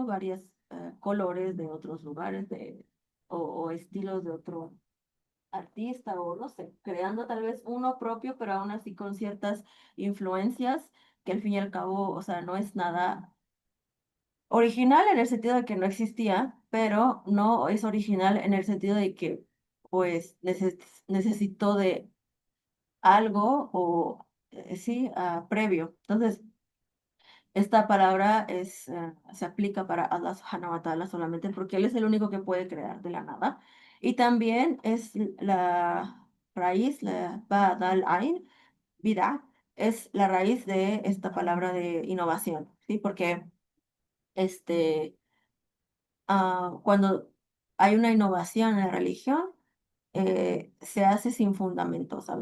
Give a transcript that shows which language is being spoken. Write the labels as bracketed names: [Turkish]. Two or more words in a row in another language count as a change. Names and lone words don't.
[Spanish] Varios colores de otros lugares o estilos de otro artista o no sé, creando tal vez uno propio, pero aún así con ciertas influencias que al fin y al cabo, o sea, no es nada original en el sentido de que no existía, pero no es original en el sentido de que pues necesitó de algo o sí, previo. Entonces, esta palabra se aplica para [Arabic] الله سبحانه وتعالى [Spanish] solamente porque Él es el único que puede crear de la nada. Y también es la raíz, la Badal Ain, vida, es la raíz de esta palabra de innovación, ¿sí? Porque este, cuando hay una innovación en la religión, se hace sin fundamento, ¿saben?